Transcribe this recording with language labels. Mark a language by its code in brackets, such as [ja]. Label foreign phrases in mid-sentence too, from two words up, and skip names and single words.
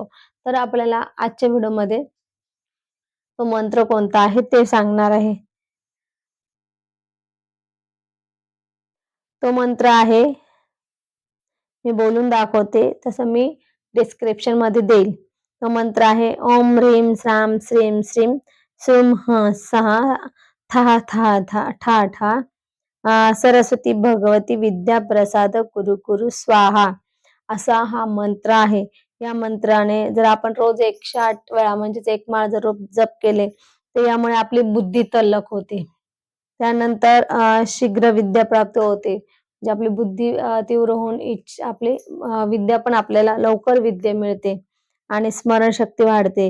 [mr] तर आपल्याला आजच्या व्हिडिओमध्ये तो मंत्र कोणता आहे ते सांगणार आहे. तो मंत्र आहे, मी बोलून दाखवते, तसं मी डिस्क्रिप्शनमध्ये देईल. तो मंत्र आहे [sa] ओम ह्रीं श्रां श्रीं श्रीं सुम ह सहा था था था ठा ठा सरस्वती भगवती विद्या प्रसाद कुरु कुरु स्वाहा. [mr] असा हा मंत्र आहे. या मंत्राने जर आपण रोज 108 वेळा म्हणजेच एक माळ जर रोज जप केले, तर यामुळे आपली बुद्धी तल्लख होते. त्यानंतर शीघ्र विद्या प्राप्त होते. म्हणजे आपली बुद्धी तीव्र होऊन आपली विद्या पण आपल्याला लवकर विद्या मिळते आणि स्मरणशक्ती वाढते.